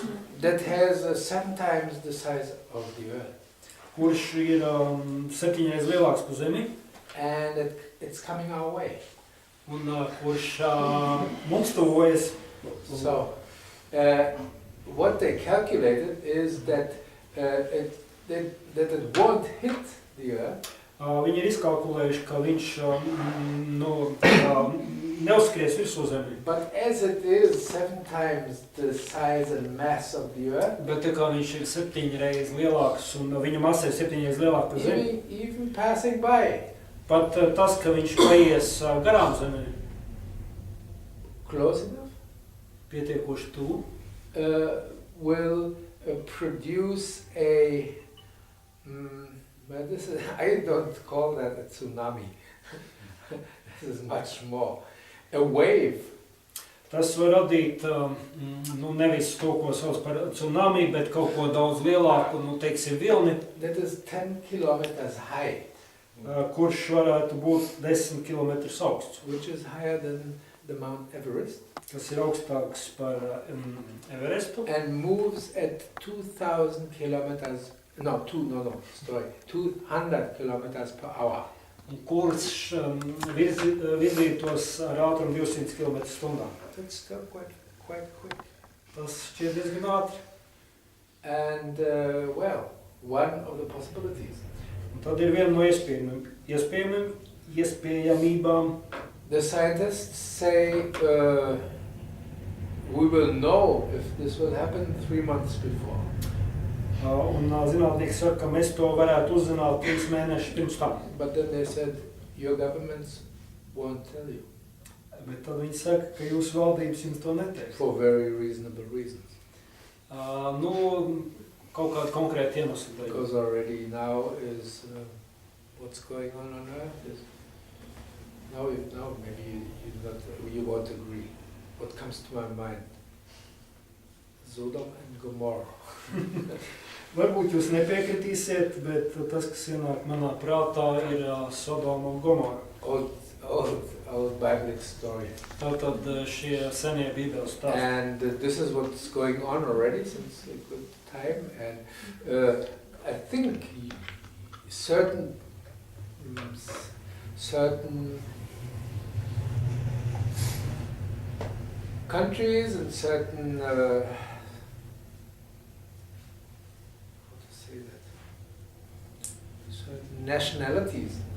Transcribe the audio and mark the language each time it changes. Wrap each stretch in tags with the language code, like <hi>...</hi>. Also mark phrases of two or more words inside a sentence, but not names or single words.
<en>That has 7 times the size of the Earth.</en> <lv>kurš ir 7 reizes lielāks par Zemi,</lv> <en>And it's coming our way.</en> <lv>un kurš mums tuvojas.</lv> <en>So, what they calculated is that it won't hit the Earth.</en> <lv>Viņi ir izkalkulējuši, ka viņš neuzskries virsū Zemi.</lv> <en>But as it is 7 times the size and mass of the Earth,</en> <lv>Bet tā kā viņš ir 7 reizes lielāks un viņa masa ir 7 reizes lielāka par Zemi,</lv> <en>even passing by,</en> <lv>pat tas, ka viņš paies garām Zemi,</lv> <en>close enough,</en> <lv>pietiekoši tuvu,</lv> <en>will produce a but I don't call that a tsunami. This is much more. A wave.</en> <lv>tas var radīt nevis to, ko sauc par tsunami, bet kaut ko daudz lielāku, teiksim, vilni,</lv> <en>That is 10 kilometers high,</en> <lv>kurš varētu būt 10 km augsts,</lv> <en>which is higher than the Mount Everest,</en> <lv>kas ir augstāks par Everestu,</lv> <en>and moves at 200 kilometers per hour.</en> <lv>kurš virzītos ar ātrumu 200 km/h.</lv> <en>That's still quite quick.</en> <lv>Tas šķiet diezgan ātri.</lv> <en>And well, one of the possibilities.</en> <lv>Un tad ir viena no iespējamībām.</lv> <en>The scientists say we will know if this will happen 3 months before.</en> <lv>Un zinātnieki saka, ka mēs to varētu uzzināt 3 mēnešus pirms tam.</lv> <en>But then they said, your governments won't tell you.</en> <lv>Bet tad viņi saka, ka jūsu valdības jums to neteiks.</lv> <en>For very reasonable reasons.</en> <lv>Kaut kāda konkrēta iemesla dēļ.</lv> <en>Because already now is what's going on Earth is now maybe you won't agree. What comes to my mind? Sodom and Gomorrah.</en> <lv>Varbūt jūs nepiekritīsiet, bet tas, kas ienāk manā prātā, ir Sodoma un Gomora.</lv> <en>Old Biblical story.</en> <lv>Tātad šie senie Bībeles stāsti.</lv> <en>And this is what's going on already since a good time. And I think certain countries and certain how to say that, certain nationalities.</en>